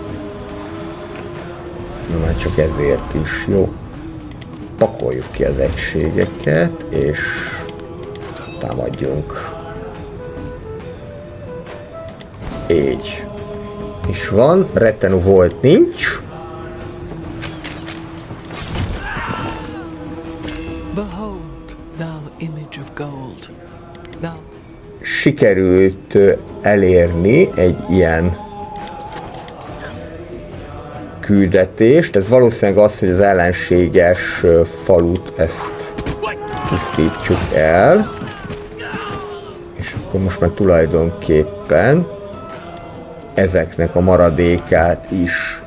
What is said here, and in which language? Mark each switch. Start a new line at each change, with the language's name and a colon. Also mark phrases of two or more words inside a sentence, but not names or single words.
Hungarian: Na már csak ezért is, jó. Pakoljuk ki az egységeket, és támadjunk. Így. És van, rettenú volt, nincs.
English: Behold, thou image of gold. Thou
Hungarian: Sikerült elérni egy ilyen küldetést. Ez valószínűleg az, hogy az ellenséges falut ezt tisztítsuk el. És akkor most már tulajdonképpen ezeknek a maradékát is.